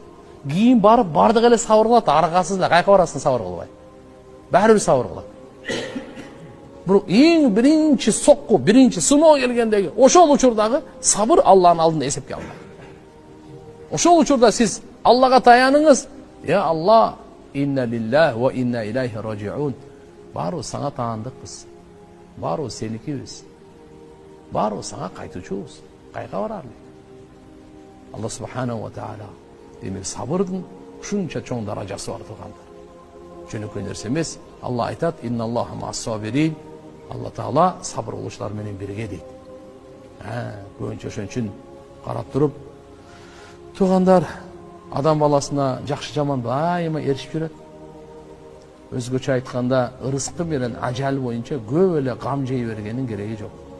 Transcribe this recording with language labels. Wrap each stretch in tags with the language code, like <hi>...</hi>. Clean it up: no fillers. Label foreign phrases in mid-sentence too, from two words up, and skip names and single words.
<ky>Кийин барып бардык эле сабыр кылат, аргасыз да кайка барасың сабыр кылбай. Баары бир сабыр кылат. Бирок эң биринчи сокку, биринчи сыноо келгендеги ошол учурдагы сабыр Алланын алдында эсепке алынат. Ошол учурда сиз Аллага таяныңыз. Я Алла,</ky> <ar>إنا لله وإنا إليه راجعون.</ar> <ky>Баарыбыз сага таандыкпыз. Баарыбыз сеникибиз. Баарыбыз сага кайтуучубуз. Кайка баралы.</ky> <ar>الله سبحانه وتعالى</ar> <ky>демек сабырдын ушунча чоң даражасы бар тургандар. Жөнөкөй нерсе эмес. Алла айтат:</ky> <ar>إن الله مع الصابرين. الله تعالى</ar> <ky>сабыр кылуучулар менен бирге дейт. Көбүнчө ошон үчүн карап туруп, тугандар адам баласына жакшы жаман дайыма эришип жүрөт. Өзгөчө айтканда, ырыскы менен ажал боюнча көп эле гам жей бергенин кереги жок.</ky>